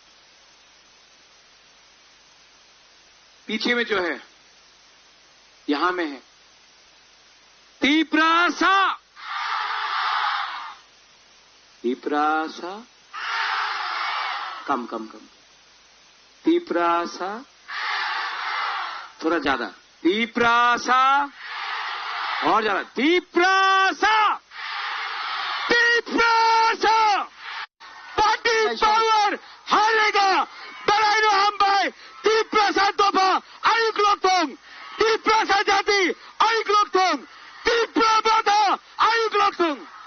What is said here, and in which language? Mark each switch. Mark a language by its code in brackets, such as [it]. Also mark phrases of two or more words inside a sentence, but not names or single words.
[hi] पीछे में जो है, यहां में है तीप्रासा, तीप्रासा, कम कम कम, तीप्रासा, थोड़ा ज्यादा, तीप्रासा, और ज्यादा, तीप्रासा, तीप्रासा। पार्टी पावर हारेगा, बराइनो हम भाई, [trp] तीप्रासा दोपा, आयुक लोकतोंग, तीप्रासा जाति, आयुक लोकतोंग, तीप्रा बाधा, आयुक लोकतोंग।